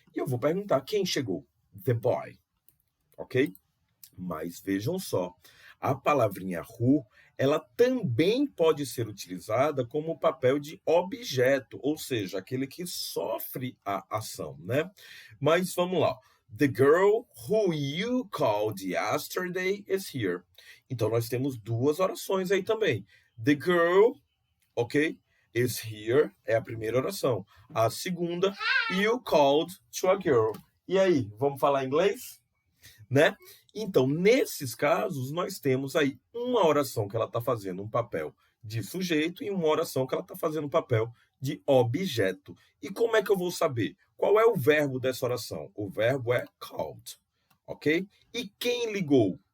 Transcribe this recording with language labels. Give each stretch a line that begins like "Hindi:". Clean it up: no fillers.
Portuguese: E eu vou perguntar, quem chegou?
English: The boy,
Portuguese: ok? Mas vejam só, a palavrinha who, ela também pode ser utilizada como papel de objeto, ou seja, aquele que sofre a ação, né? Mas vamos lá.
English: The girl who you called yesterday is here.
Portuguese: Então, nós temos duas orações aí também.
English: The girl,
Portuguese: ok?
English: Is here
Portuguese: é a primeira oração. A segunda,
English: you called to a girl.
Portuguese: E aí, vamos falar inglês? Né? Então, nesses casos, nós temos aí uma oração que ela está fazendo um papel de sujeito e uma oração que ela está fazendo um papel de objeto. E como é que eu vou saber? Qual é o verbo dessa oração? O verbo é called, ok? E quem ligou?